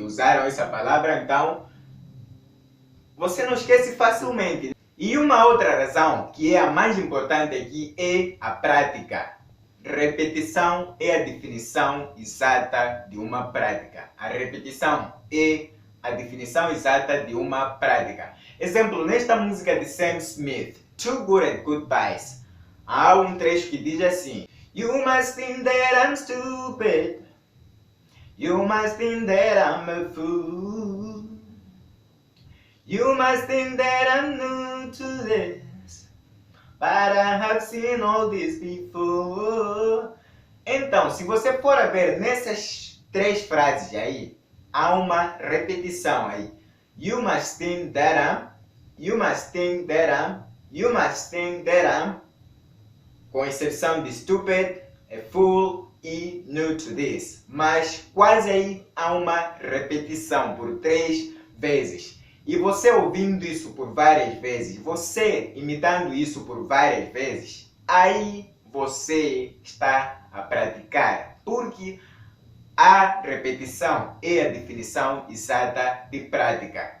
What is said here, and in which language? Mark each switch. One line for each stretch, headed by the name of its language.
Portuguese: E usaram essa palavra, então, você não esquece facilmente. E uma outra razão, que é a mais importante aqui, é a prática. Repetição é a definição exata de uma prática. A repetição é a definição exata de uma prática. Exemplo, nesta música de Sam Smith, Too Good at Goodbyes, há um trecho que diz assim:
English: You must think that I'm stupid, you must think that I'm a fool, you must think that I'm new to this, but I have seen all this before.
Portuguese: Então, se você for a ver nessas três frases aí, há uma repetição aí.
English: You must think that I'm, you must think that I'm, you must think that I'm,
Portuguese: com exceção de
English: stupid, a fool e new to this.
Portuguese: Mas quase aí há uma repetição por 3 vezes. E você ouvindo isso por várias vezes, você imitando isso por várias vezes, aí você está a praticar. Porque a repetição é a definição exata de prática.